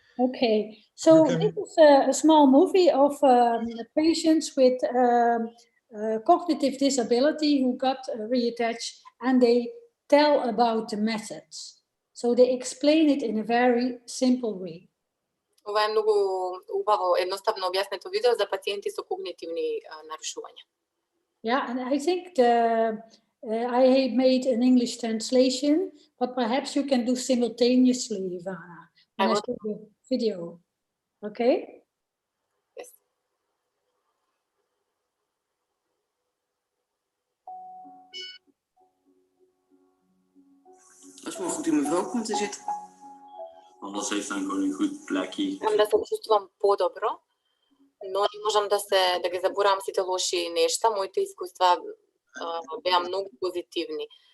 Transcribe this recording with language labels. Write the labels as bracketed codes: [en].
[en] Okay, so this is a small movie of patients with cognitive disability who got Риатач, and they tell about the methods. So they explain it in a very simple way. [mk] Ова е многу убаво, едноставно објаснето видео за пациенти со когнитивни нарушувања. [en] Yeah, and I think I made an English translation, but perhaps you can do simultaneously, Ivana. And I show the video. Okay? Yes. [nl] Dat is wel goed in mijn vel komen te zitten. Alles heeft dan gewoon een goed plekje. [mk] Да се чувствувам подобро, но не можам да ги заборавам сите лоши нешта. Моите искуства беа многу позитивни.